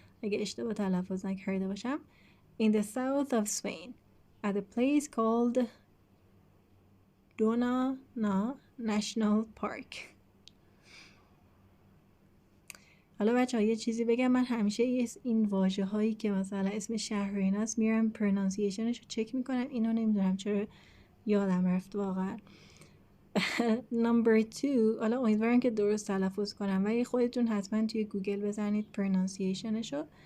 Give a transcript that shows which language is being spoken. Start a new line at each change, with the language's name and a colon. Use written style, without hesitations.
Persian: اگه اشتباه تلفظ نکرده باشم.
English: In the south of Spain at a place called Dona National Park.
Persian: حالا بچه ها یه چیزی بگم، من همیشه این واژه هایی که مثلا اسم شهر و ایناست میرم پرونانسیشنش رو چک میکنم. اینو نمیدونم چرا یادم رفت واقعا. نمبر 2، حالا امیدوارم که درست تلفظ کنم ولی خودتون حتما توی گوگل بزنید پرونانسیشنش رو.